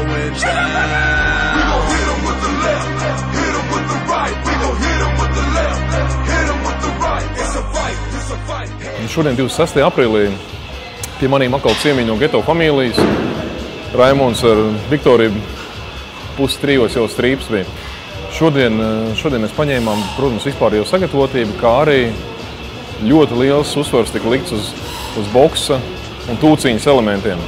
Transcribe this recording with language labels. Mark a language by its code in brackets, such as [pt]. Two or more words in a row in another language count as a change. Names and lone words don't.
[en] We gon' hit him with the left, hit him with the right. We gon' hit him with the left, hit him with the right. It's a fight, it's a fight. [lv] Šodien 26. aprīlī pie manīm atkal ciemiņi no geto familijas. Raimons ar Viktoriju pusi trijos jau strīps bija. Šodien mēs paņēmām, protams, vispārējo sagatavotību, kā arī ļoti liels uzsvars tika likts uz boksa un tūciņas elementiem.